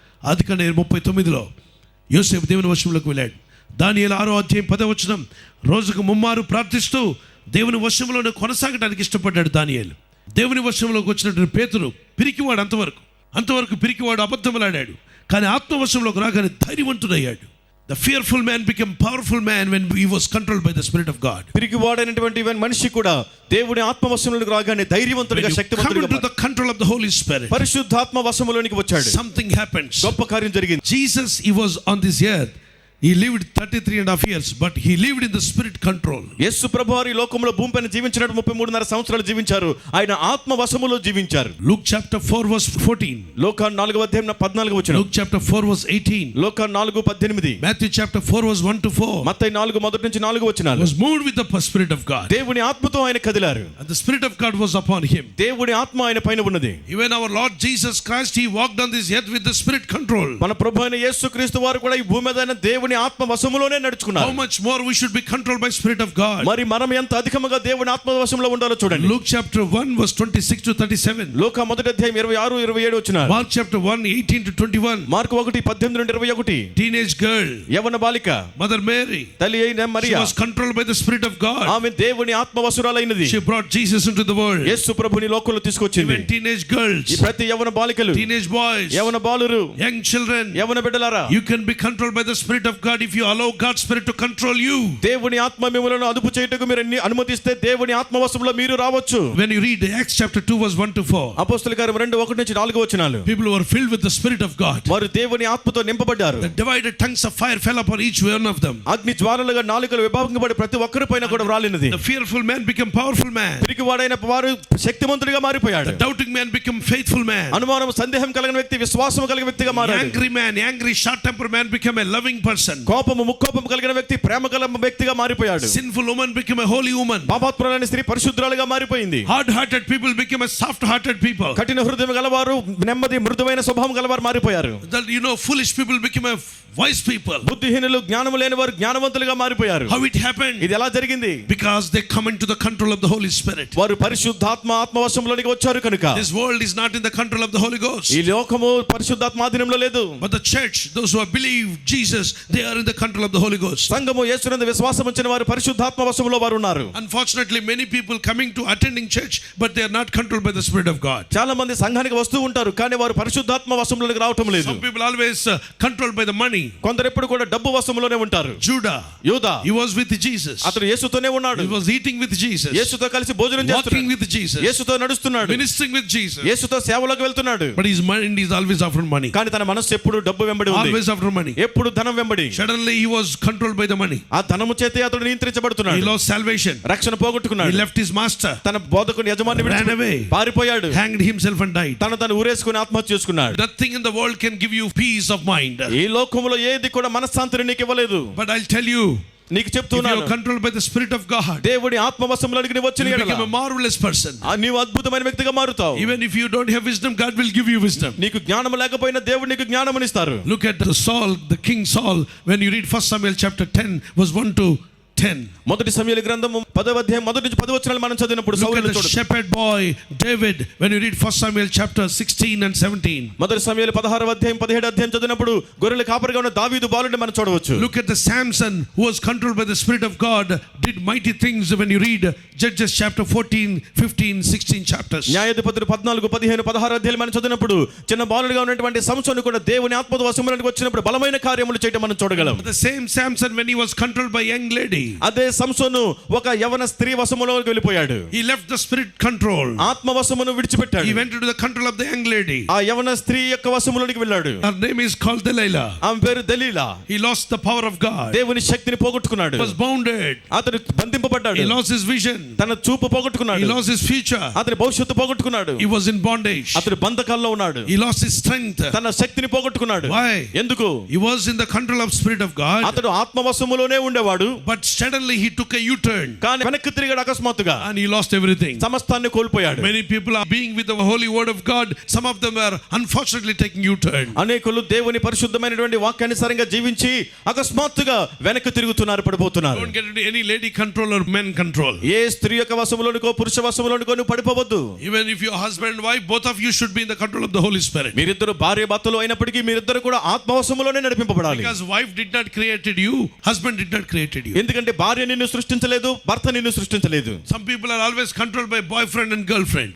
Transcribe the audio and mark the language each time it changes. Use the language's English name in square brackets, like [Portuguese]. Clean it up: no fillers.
[Telugu] ఆదికాండం 39లో యోసేపు దేవుని వశంలోకి వెళ్ళాడు. దానియేలు 6:10 రోజుకు 3 ప్రార్థిస్తూ దేవుని వశంలోనే కొనసాగడానికి ఇష్టపడ్డాడు దానియేలు. దేవుని వశంలోకి వచ్చినటువంటి పేతురు పిరికివాడు, అంతవరకు పిరికివాడు, అబద్ధములాడాడు. కానీ ఆత్మవశంలోకి రాగానే ధైర్యవంతుడయ్యాడు. [English] The fearful man became powerful man when he was controlled by the Spirit of God. [Telugu] పిరికివాడైనటువంటి మనిషి కూడా దేవుని ఆత్మవశంలోకి రాగానే ధైర్యవంతుడిగా, శక్తివంతుడిగా, [English] come into the control of the Holy Spirit, [Telugu] పరిశుద్ధాత్మ వశంలోనికి వచ్చాడు. [English] something happens. [Telugu] గొప్ప కార్యం జరిగింది. [English] Jesus, he was on this earth. He lived 33.5 years, but he lived in the Spirit control. [Telugu] యేసు ప్రభువారు ఈ లోకంలో భూమిపైన జీవించినట్టు 33.5 సంవత్సరాలు జీవించారు. ఆయన ఆత్మ వశములో జీవించారు. [English] Luke chapter 4 verse 14. [Telugu] లోకాను 4:14 [English] Luke chapter 4 verse 18. [Telugu] లోకాను 4:18. [English] Matthew chapter 4 verse 1-4. [Telugu] Mattayi 4:1-4 [English] was moved with the Spirit of God. [Telugu] దేవుని ఆత్మతో ఆయన కదిలారు. [English] And the Spirit of God was upon him. [Telugu] దేవుని ఆత్మ ఆయన పైన ఉన్నది. [English] Even our Lord Jesus Christ, he walked on this earth with the Spirit control. [Telugu] మన ప్రభువైన యేసుక్రీస్తు వారు కూడా ఈ భూమి మీద దేవుని దేవుని ఆత్మ వశములోనే [English] how [Telugu] నడుచుకున్నారు. [English] much more we should be controlled by Spirit of God. [Telugu] మరి మనం ఎంత అధికముగా దేవుని ఆత్మ వశంలో ఉండాలో చూడండి. [English] Luke chapter 1 verse 26 to 37. [Telugu] లూకా మొదటి అధ్యాయం 26 27 వచ్చినారు. [English] Mark chapter 1 18 to 21. [Telugu] మార్కు 1:18 నుండి 21. [English] Teenage girl, [Telugu] యవన బాలిక [English] Mother Mary, [Telugu] తల్లి అయిన [English] she [Telugu] Mariya [English] was controlled by the Spirit of God. [Telugu] ఆమె దేవుని ఆత్మ వశురాలైనది. [English] She brought Jesus into the world. [Telugu] యేసు ప్రభుని లోకంలో తీసుకొచ్చింది. [English] Even teenage girls, [Telugu] ఈ ప్రతి యవన బాలికలు, [English] teenage boys, [Telugu] యవన బాలురు, [English] young children, [Telugu] యవన బిడ్డలారా, [English] you can be controlled by the Spirit of God if you allow God's Spirit to control you. [Telugu] దేవుని ఆత్మ మిమ్మల్ని అదుపు చేయుటకు మీరు అనుమతిస్తే దేవుని ఆత్మ వశంలో మీరు రావచ్చు. [English] When you read Acts chapter 2 verse 1 to 4, [Telugu] అపోస్తలుల కార్యం 2:1 నుంచి 4 వచనాలు, [English] people were filled with the Spirit of God. [Telugu] వారు దేవుని ఆత్మతో నింపబడ్డారు. [English] The divided tongues of fire fell upon each one of them. [Telugu] అగ్ని జ్వాలలుగా నాలుకలు విభాగంపడి ప్రతి ఒక్కరి పైన కూడా వ్రాలినది. [English] The fearful man became powerful man. [Telugu] పిరికివాడైన వారు శక్తిమంతుడిగా మారిపోయాడు. [English] The doubting man became faithful man. [Telugu] అనుమానం సందేహం కలిగిన వ్యక్తి విశ్వాసం కలిగిన వ్యక్తిగా [English] The [Telugu] మారాడు. [English] angry man, angry short tempered man became a loving person. [Telugu] కోపము ముక్కోపము కలిగిన వ్యక్తి ప్రేమ గల వ్యక్తిగా మారిపోయాడు. [English] Sinful woman became a holy woman. [Telugu] పాపాత్మురాలైన స్త్రీ పరిశుద్ధురాలుగా మారిపోయింది. [English] Hard hearted people became a soft hearted people. [Telugu] కఠిన హృదయం గలవారు నెమ్మది మృదువైన స్వభావం గలవారు మారిపోయారు. [English] That foolish people became a wise people. [Telugu] బుద్ధిహీనులు జ్ఞానము లేని వారు జ్ఞానవంతులుగా మారిపోయారు. [English] How it happened? [Telugu] ఇది ఎలా జరిగింది? [English] Because they come into the control of the Holy Spirit. [Telugu] వారు పరిశుద్ధాత్మ ఆత్మవశంలోనికి వచ్చారు కనుక. [English] This world is not in the control of the Holy Ghost. [Telugu] ఈ లోకము పరిశుద్ధాత్మ ఆధీనంలో లేదు. [English] But the church, those who have believed Jesus, they are in the control of the Holy Ghost. [Telugu] సంఘము యేసునందు విశ్వాసం ఉంచిన వారు పరిశుద్ధాత్మ వశంలో వారు ఉన్నారు. [English] Unfortunately, many people coming to attending church, but they are not controlled by the Spirit of God. [Telugu] చాలా మంది సంఘానికి వస్తూ ఉంటారు కానీ వారు పరిశుద్ధాత్మ వశంలోనికి రావటం లేదు. [English] Some people always controlled by the money. [Telugu] కొందరు ఎప్పుడు కూడా డబ్బు వశంలోనే ఉంటారు. [English] Judah, [Telugu] యూదా, [English] he was with Jesus. [Telugu] అతడు యేసుతోనే ఉన్నాడు. [English] He was eating with Jesus. [Telugu] యేసుతో కలిసి భోజనం [English] Walking [Telugu] చేస్తున్నాడు. [English] with Jesus. [Telugu] యేసుతో నడుస్తున్నాడు. [English] Ministering with Jesus. [Telugu] యేసుతో సేవలోకి వెళ్తున్నాడు. [English] But his mind is always after money. [Telugu] కానీ తన మనస్సు ఎప్పుడు డబ్బు వెంబడి ఉంది. [English] Always after money. [Telugu] ఎప్పుడు ధనం వెంబడి. [English] Suddenly he was controlled by the money. [Telugu] ఆ ధనము చేతే అతడు [English] He [Telugu] నియంత్రించబడుతున్నాడు. [English] lost salvation. [Telugu] రక్షణ [English] He [Telugu] పోగొట్టుకున్నాడు. [English] left his master. [Telugu] తన బోధకుని యజమాని [English] Ran away. [Telugu] పారిపోయాడు. [English] Hanged himself and died. [Telugu] తను ఊరేసుకుని ఆత్మహత్య చేసుకున్నాడు. [English] Nothing in the world can give you peace of mind. [Telugu] ఈ లోకములో ఏది కూడా మనశ్శాంతిని నీకు ఇవ్వలేదు. [English] But I'll tell you, [Telugu] నీకు [English] if you [Telugu] చెప్తున్నాను, [English] are controlled by the Spirit of God, [Telugu] దేవుడి ఆత్మవశంలోనికి నీవు వచ్చిన [English] you [Telugu] యెడల [English] become a marvelous person. [Telugu] నీవు అద్భుతమైన వ్యక్తిగా మారుతావు. [English] Even if you don't have wisdom, God will give you wisdom. [Telugu] నీకు జ్ఞానం లేకపోయినా దేవుడు నీకు జ్ఞానమునిస్తారు. [English] Look at the King Saul, when you read 1 Samuel chapter 10 verse 1 to 10. [Telugu] మొదటి సమూయేలు గ్రంథము 10వ అధ్యాయం మొదటి నుంచి 10 వచనాలు మనం చదివినప్పుడు [English] Look at [Telugu] సౌలుని [English] the [Telugu] చూడండి. [English] shepherd boy David, when you read 1 Samuel chapter 16 and 17. [Telugu] మొదటి సమూయేలు 16వ అధ్యాయం 17వ అధ్యాయం చదివినప్పుడు గొర్రెల కాపరిగా ఉన్న దావీదు బాలుడిని మనం చూడవచ్చు. [English] Look at the Samson, who was controlled by the Spirit of God, did mighty things when you read Judges chapter 14, 15, 16 chapters. [Telugu] న్యాయాధిపతులు 14, 15, 16 అధ్యాయాలు మనం చదివినప్పుడు చిన్న బాలుడిగా ఉన్నటువంటి సంసోను కూడా దేవుని ఆత్మ వశంలోనికి వచ్చినప్పుడు బలమైన కార్యములు చేయడం మనం చూడగలం. [English] The same Samson, when he was controlled by a young lady, [Telugu] అదే సంసోను ఒక యవన స్త్రీ వశములోకి వెళ్ళిపోయాడు. [English] he left the spirit control. [Telugu] ఆత్మ వశమును విడిచిపెట్టాడు. [English] He went into the control of the young lady. [Telugu] ఆ యవన స్త్రీ యొక్క వశములోనికి వెళ్ళాడు. [English] Her name is called Delilah. [Telugu] ఆమె పేరు Dalila. [English] He lost the power of God. [Telugu] దేవుని శక్తిని పోగొట్టుకున్నాడు. [English] He was bounded. [Telugu] అతడు బంధింపబడ్డాడు. [English] He lost his vision. [Telugu] తన చూపు [English] He [Telugu] పోగొట్టుకున్నాడు. [English] lost his future. [Telugu] అతని భవిష్యత్తు పోగొట్టుకున్నాడు. [English] He was in bondage. [Telugu] అతడు బంధకాల్లో ఉన్నాడు. [English] He lost his strength. [Telugu] తన శక్తిని పోగొట్టుకున్నాడు. [English] Why? [Telugu] ఎందుకు? [English] He was in the control of Spirit of God. [Telugu] అతడు ఆత్మవశములోనే ఉండేవాడు. [English] But suddenly he took a U-turn. [Telugu] కానీ వెనక్కి తిరిగాడు అకస్మాత్తుగా. [English] And he lost everything. [Telugu] సమస్తాన్ని కోల్పోయాడు. [English] Many people are being with the holy word of God. Some of them are unfortunately taking U-turn. [Telugu] అనేకులు దేవుని పరిశుద్ధమైనటువంటి వాక్యానుసారంగా జీవించి అకస్మాత్తుగా వెనక్కి తిరుగుతున్నారు, పడిపోతున్నారు. [English] Don't get into any lady control or men control. [Telugu] ఏ స్త్రీ యొక్క వశములోనికో పురుష వశములోనికో నువ్వు పడిపోవద్దు. [English] Even if you're husband and wife, both of you should be in the control of the Holy Spirit. [Telugu] మీరిద్దరు భార్య భర్తలు అయినప్పటికీ మీరిద్దరు కూడా ఆత్మవశములోనే నడిపింపబడాలి. [English] Because wife did not created you, husband did not created you. [Telugu] ఎందుకంటే భార్య నిన్ను సృష్టించలేదు, భర్త నిన్ను సృష్టించలేదు. [English] Some people are always controlled by boyfriend and girlfriend.